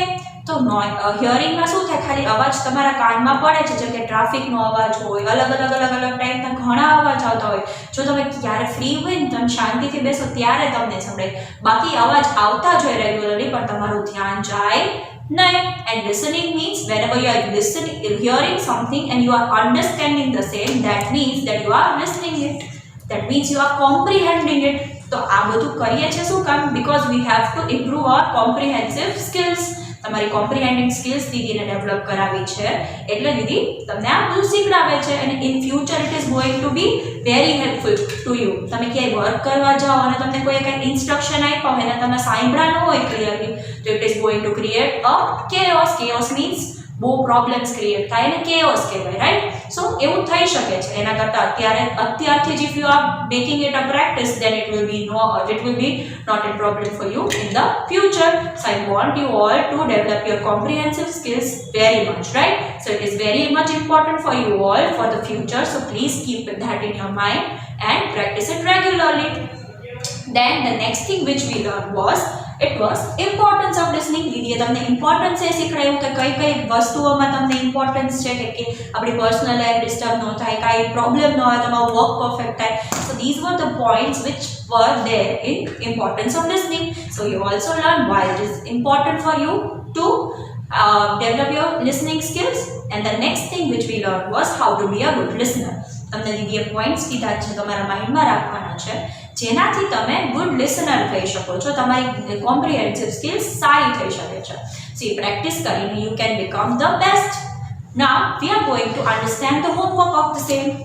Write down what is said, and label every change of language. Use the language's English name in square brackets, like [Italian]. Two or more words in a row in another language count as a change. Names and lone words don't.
[Gujarati] તો હિયરિંગમાં શું થાય, ખાલી અવાજ તમારા કાનમાં પડે છે, જેમ કે ટ્રાફિકનો અવાજ હોય, અલગ ટાઈપના ઘણા અવાજ આવતા હોય. જો તમે ક્યારે ફ્રી હોય ને તમે શાંતિથી બેસો ત્યારે તમને સંભળાય, બાકી અવાજ આવતા જ હોય રેગ્યુલરલી પણ તમારું ધ્યાન જાય નહીં. [English] and listening means whenever you are hearing something and you are understanding the same, that means that you are listening it, that means you are comprehending it. [Gujarati] તો આ બધું કરીએ છીએ શું કામ? [English] because we have to improve our comprehensive skills. [Gujarati] તમારી [English] comprehending skills [Gujarati] દીદીને ડેવલપ કરાવી છે એટલે દીદી તમને આ બધું શીખડાવે છે. [English] and in future it is going to be very helpful to you. [Gujarati] તમે ક્યાંય વર્ક કરવા જાઓ અને તમને કોઈ કંઈ ઇન્સ્ટ્રક્શન આપ્યા હોય અને તમે સાંભળ્યા ન હોય ક્લિયરલી, તો [English] it is going to create a chaos. chaos means [Gujarati] બહુ [English] problems create [Gujarati] થાય અને કેઓસ કહેવાય, રાઈટ. [English] સો [Gujarati] એવું થઈ શકે છે. એના કરતાં અત્યારથી જ [English] if you are making it a practice then it will be not a problem for you in the future. So I want you all to develop your comprehensive skills very much, right. So it is very much important for you all for the future, so please keep that in your mind and practice it regularly. Then the next thing which we learned was importance of listening. [Gujarati] દીદીએ તમને ઇમ્પોર્ટન્સ એ શીખવાડ્યું કે કઈ વસ્તુઓમાં તમને ઇમ્પોર્ટન્સ છે કે આપણી [English] personal life [Gujarati] ડિસ્ટર્બ ન થાય, કાંઈ પ્રોબ્લેમ ન હોય, તમારું વર્ક પરફેક્ટ થાય. [English] So these were the points which were there in importance of listening. So you also learned why it is important for you to develop your listening skills. And the next thing which we learned was how to be a good listener. [Gujarati] તમને દીદીએ પોઈન્ટ્સ કીધા છે તમારા માઇન્ડમાં રાખવાના છે જેનાથી તમે [English] good listener [Gujarati] થઈ શકો છો. તમારી [English] comprehensive skills [Gujarati] સારી થઈ શકે છે. સો એ પ્રેક્ટિસ કરીને [English] you can become the best. now we are going to understand the homework of the same.